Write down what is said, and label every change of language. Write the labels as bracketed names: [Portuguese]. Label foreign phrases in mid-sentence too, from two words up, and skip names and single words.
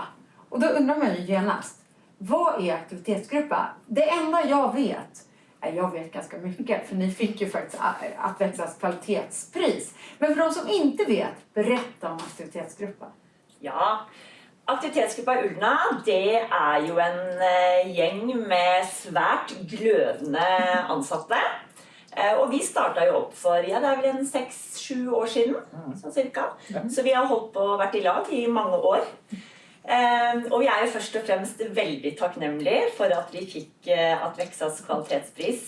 [Swedish] Och då undrar man ju genast, vad är aktivitetsgruppa? Det enda jag vet ganska mycket, för ni fick ju faktiskt att växlas kvalitetspris. Men för de som inte vet, berätta om aktivitetsgruppa. Ja, aktivitetsgruppa Ulna, [Norwegian] det er jo en gjeng med svært glødende ansatte. Og vi startet jo opp for, det er vel en 6-7 år siden, sånn cirka. Så vi har holdt på og vært i lag i mange år. Og vi er jo først og fremst veldig takknemlige for at vi fikk Advexas kvalitetspris.